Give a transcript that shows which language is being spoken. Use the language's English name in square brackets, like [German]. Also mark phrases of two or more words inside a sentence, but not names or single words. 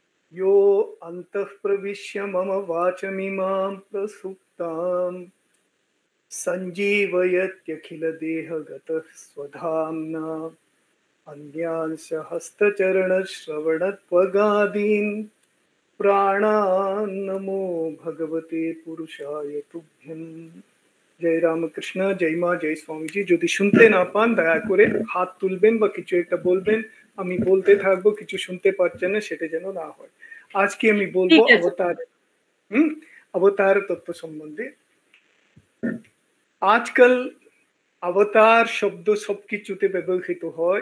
[Sanskrit] यो अन्तः प्रविश्य मम वाचमिमां प्रसुप्तां सञ्जीवयत्यखिलदेहगतः स्वधाम्ना अन्यांश हस्तचरणश्रवणत्वगादीन् प्राणान्नमो भगवते पुरुषाय तुभ्यं। [Bangla] जय রামকৃষ্ণ, জয় মা, জয় স্বামীজি। যদি শুনতে না পান দয়া করে হাত তুলবেন বা কিছু একটা বলবেন, আমি বলতে থাকবো। কিছু শুনতে পাচ্ছেন না সেটা যেন না হয়। আজকে আমি বলবো ঠিক আছে। অবতার অবতার তত্ত্ব সম্বন্ধে। আজকাল অবতার শব্দ সবকিছুতে ব্যবহৃত হয়।